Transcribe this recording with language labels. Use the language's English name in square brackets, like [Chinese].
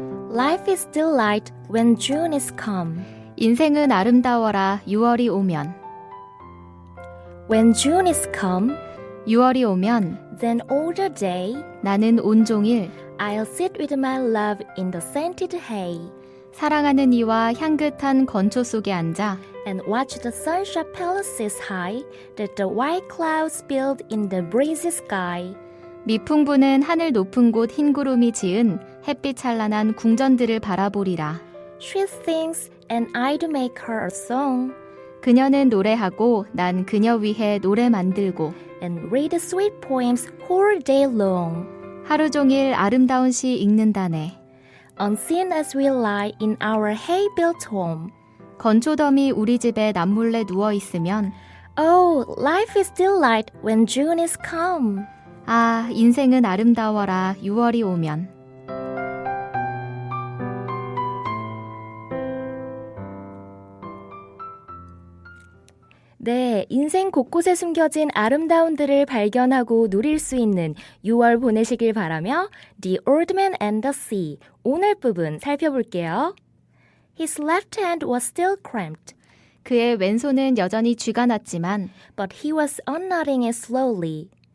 [English] Life is delight when June is come. [Korean] 인생은 아름다워라 6월이 오면. [English] When June is come, [Korean] 6월이 오면 [English] then all the day [Korean] 나는 온종일 [English] I'll sit with my love in the scented hay [Korean] 사랑하는 이와 향긋한 건초 속에 앉아 [English] and watch the sunshine palaces high that the white clouds build in the breezy sky. [Korean] 미풍 부는 하늘 높은 곳 흰 구름이 지은 햇빛 찬란한 궁전들을 바라보리라. [English] She sings and I'd make her a song [Korean] 그녀는 노래하고 난 그녀 위해 노래 만들고 [English] and read sweet poems whole day long. [Korean] 하루 종일 아름다운 시 읽는다네. [English] Unseen as we lie in our hay-built home. [Korean] 건초더미 우리 집에 남몰래 누워 있으면 [English] Oh, life is delight when June is come. [Korean] 아, 인생은 아름다워라 6월이 오면. 네, 인생 곳곳에 숨겨진 아름다움들을 발견하고 누릴 수 있는 6월 보내시길 바라며 The Old Man and the Sea 오늘 부분 살펴볼게요. [English] His left hand was still cramped, [Korean] 그의 왼손은 여전히 쥐가 났지만 [English] but he was unknotting it slowly.